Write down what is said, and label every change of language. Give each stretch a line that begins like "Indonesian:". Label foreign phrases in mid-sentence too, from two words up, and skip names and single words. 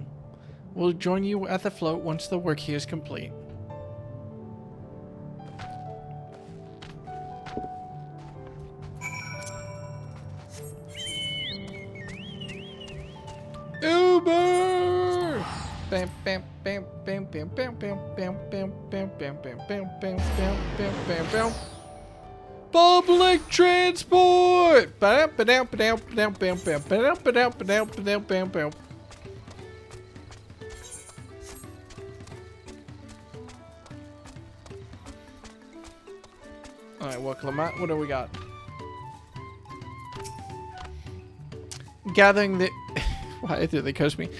English: We'll join you at the float once the work here is complete. Uber! Bam bam bam bam bam bam bam bam bam bam bam bam bam bam bam bam bam bam. Public transport! Bam bam bam bam bam bam bam bam bam bam bam bam. Alright, well, Clement, what do we got? Gathering the... Why did they curse me?